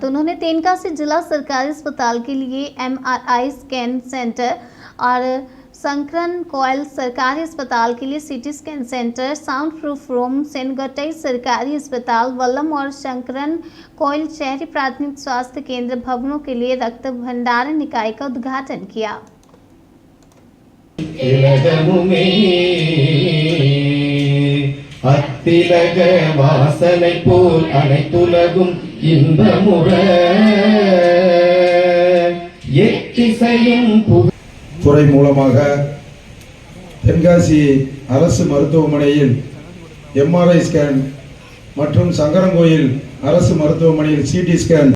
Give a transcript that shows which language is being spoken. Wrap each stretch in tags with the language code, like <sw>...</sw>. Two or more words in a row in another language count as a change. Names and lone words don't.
<hi>उन्होंने तेनकासी जिला सरकारी अस्पताल के लिए MRI स्कैन सेंटर और संकरन कोयल सरकारी अस्पताल के लिए CT स्कैन सेंटर, साउंड प्रूफ रूम, सेनगटई सरकारी अस्पताल, वल्लम और संकरन कोयल शहरी प्राथमिक स्वास्थ्य केंद्र भवनों के लिए रक्त भंडारण इकाई का उद्घाटन किया।</hi> <ta>அத்திலக வாசனை போல் அனைத்துலகும் இன்பமுற எத்திசையும் துறை மூலமாக தென்காசி அரசு மருத்துவமனையில் MRI ஸ்கேன் மற்றும் சங்கரன்கோயில் அரசு மருத்துவமனையில் CT ஸ்கேன்</ta>